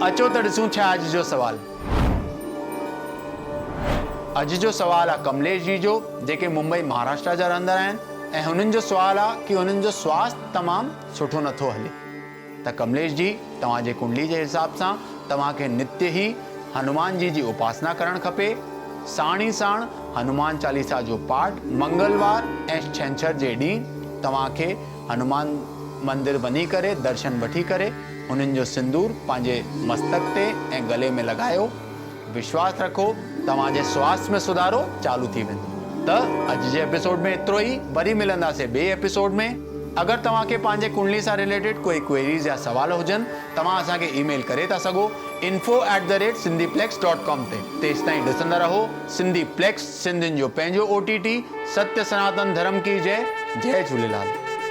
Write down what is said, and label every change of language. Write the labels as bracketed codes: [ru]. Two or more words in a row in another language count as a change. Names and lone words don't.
[sd] अचो त ॾिसूं छा अॼु जो सवाल। अॼु जो सवाल आहे कमलेश जी जो, जेके मुंबई महाराष्ट्र जा रहंदड़ आहिनि ऐं हुननि जो सवाल आहे कि हुननि जो स्वास्थ्य तमामु सुठो नथो हले। त कमलेश जी, तव्हांजे कुंडली जे हिसाब सां तव्हांखे नित्य ई हनुमान जी उपासना करणु खपे। साण ई साण हनुमान चालीसा जो पाठ मंगलवार ऐं छंछर जे ॾींहुं तव्हांखे हनुमान मंदिर वञी करे दर्शन वठी करे हुननि जो सिंदूर पंहिंजे मस्तक ते ऐं गले में लॻायो। विश्वास रखो तव्हांजे स्वास्थ्य में सुधारो चालू थी वेंदो। त अॼु जे एपिसोड में एतिरो ई। वरी मिलंदासीं ॿिए एपिसोड में। अगरि तव्हांखे पंहिंजे कुंडली सां रिलेटेड कोई क्वेरीज़ या सवाल हुजनि तव्हां असांखे ईमेल करे था सघो info@sindhiplex.com ते। तेसि ताईं ॾिसंदा रहो सिंधी प्लेक्स, सिंधियुनि जो पंहिंजो OTT। [hi] सत्य सनातन धर्म की जय। [sd] जय झूलेलाल।